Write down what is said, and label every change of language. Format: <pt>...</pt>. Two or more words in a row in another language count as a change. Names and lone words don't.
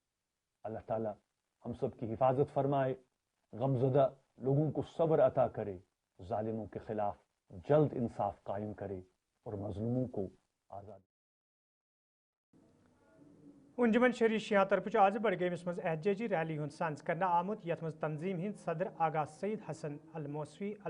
<ur>اللہ تعالیٰ ہم سب کی حفاظت فرمائے، غمزدہ لوگوں کو صبر عطا کرے، ظالموں کے خلاف جلد انصاف قائم کرے اور مظلوموں کو آزاد.</ur> <ks>अंजुमन शहरी शिया तरफ आज बड़गेमस मज एहतजाजी रैली हुंद सांस करना आमुत यथ मज तंजीम हिंद सदर आगा सईद हसन अल मौसवी अल</ks>